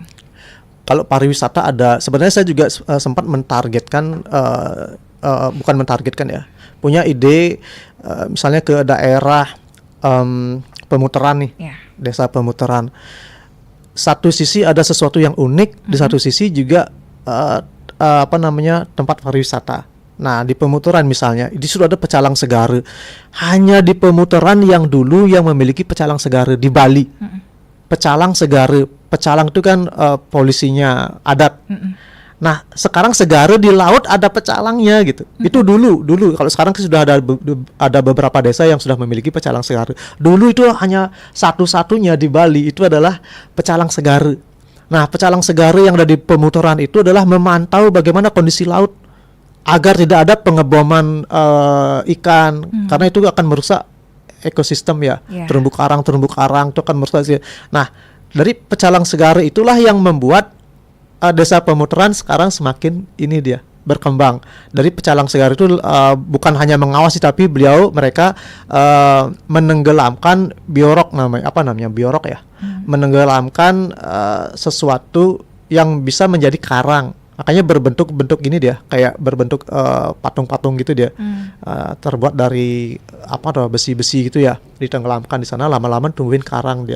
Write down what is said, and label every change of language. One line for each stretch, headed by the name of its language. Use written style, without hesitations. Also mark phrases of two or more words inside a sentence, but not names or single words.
Indonesian: Kalau pariwisata ada, sebenarnya saya juga sempat mentargetkan, bukan mentargetkan ya, punya ide misalnya ke daerah pemutaran nih, desa pemutaran. Satu sisi ada sesuatu yang unik, di satu sisi juga tempat pariwisata. Nah di pemutaran misalnya, di situ ada pecalang segara. Hanya di pemutaran yang dulu yang memiliki pecalang segara di Bali. Pecalang segara, pecalang itu kan polisinya adat. Nah sekarang segara di laut ada pecalangnya gitu. Itu dulu. Kalau sekarang sudah ada beberapa desa yang sudah memiliki pecalang segara. Dulu itu hanya satu-satunya di Bali itu adalah pecalang segara. Nah pecalang segara yang ada di pemutaran itu adalah memantau bagaimana kondisi laut agar tidak ada pengeboman ikan, karena itu akan merusak ekosistem ya. Terumbu karang itu akan merusak. Nah dari pecalang segara itulah yang membuat desa pemutaran sekarang semakin ini dia berkembang. Dari pecalang segara itu bukan hanya mengawasi, tapi mereka menenggelamkan biorok biorok ya, menenggelamkan sesuatu yang bisa menjadi karang. Makanya berbentuk gini dia, kayak berbentuk patung-patung gitu dia, terbuat dari besi-besi gitu ya, ditenggelamkan di sana, lama-lama tumbuhin karang dia.